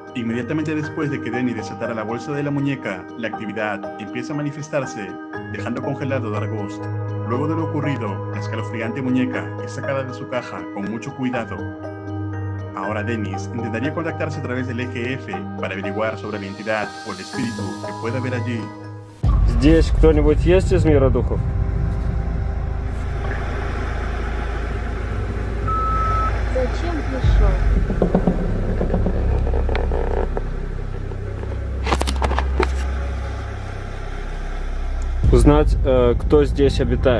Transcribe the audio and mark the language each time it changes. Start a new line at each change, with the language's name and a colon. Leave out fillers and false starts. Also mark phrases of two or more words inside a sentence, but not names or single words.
Spanish: Inmediatamente después de que Dennis desatara la bolsa de la muñeca, la actividad empieza a manifestarse, dejando congelado a Dargost. Luego de lo ocurrido, la escalofriante muñeca es sacada de su caja con mucho cuidado. Ahora Dennis intentaría contactarse a través del EGF para averiguar sobre la entidad o el espíritu que puede haber allí.
Russian: Здесь кто-нибудь есть из мира духов? Зачем пришел? Узнать, кто здесь обитает.